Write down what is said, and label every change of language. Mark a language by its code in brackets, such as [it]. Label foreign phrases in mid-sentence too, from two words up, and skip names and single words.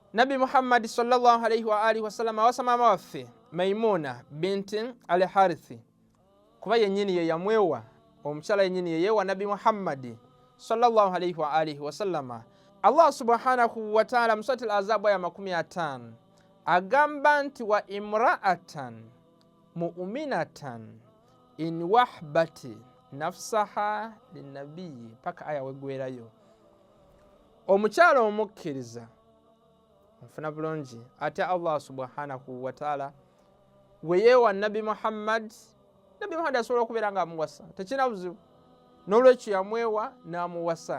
[lg] Nabi Muhammad [ar] صلى الله عليه وآله وسلم [lg] awasa mama waffe Maimuna binti al-Harithi kuba yennyini ye yamwewa omukyala yennyini ye yewa Nabi Muhammad [ar] صلى الله عليه وآله وسلم. [lg] Allah [ar] سبحانه وتعالى [lg] mu surati al-Ahzab aya 50 agamba nti [ar] وامرأة مؤمنة إن وهبت نفسها للنبي [lg] paka aya wegwerayo. Omukyala omukkiriza nfuna bulungi ate Allah [ar] سبحانه وتعالى [lg] weyewa Nabi Muhammad asobola okubeera nga amuwasa tekina buzibu n'olwekyo yamwewa n'amuwasa.